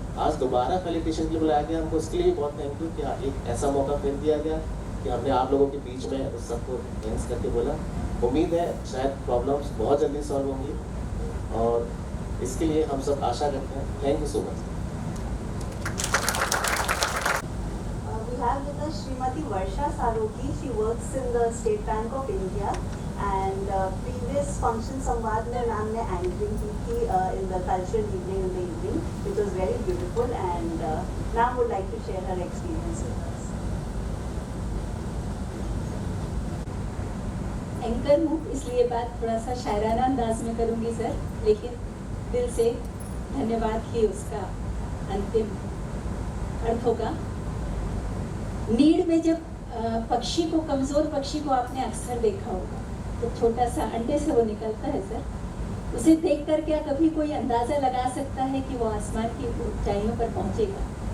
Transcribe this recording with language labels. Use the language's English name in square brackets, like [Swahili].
[Hindi] आज दोबारा फेलिटेशन के लिए बुलाया गया हमको, उसके लिए भी बहुत थैंक यू कि एक ऐसा मौका फिर दिया गया कि हमने आप लोगों के बीच में उस सबको थैंक्स करके बोला। उम्मीद है शायद प्रॉब्लम्स बहुत जल्दी सॉल्व होंगी और इसके लिए हम सब आशा करते हैं। [English] Thank you so much. We have with us Srimati Varsha Sarogi. She works in the State Bank of India and previous function [Hindi] संवाद में मैम ने एंकरिंग की थी [English] in the cultural evening in the evening, which was very beautiful, and ma'am would like to share her experience with us. [Hindi] Anchor हूँ, इसलिए बात थोड़ा सा शायराना अंदाज में करूँगी सर, लेकिन दिल से धन्यवाद ही उसका अंतिम अर्थ होगा। नीड में जब पक्षी को, कमज़ोर पक्षी को आपने अक्सर देखा होगा, तो छोटा सा अंडे से वो निकलता है सर, उसे देखकर क्या कभी कोई अंदाज़ा लगा सकता है कि वो आसमान की ऊंचाइयों पर पहुंचेगा?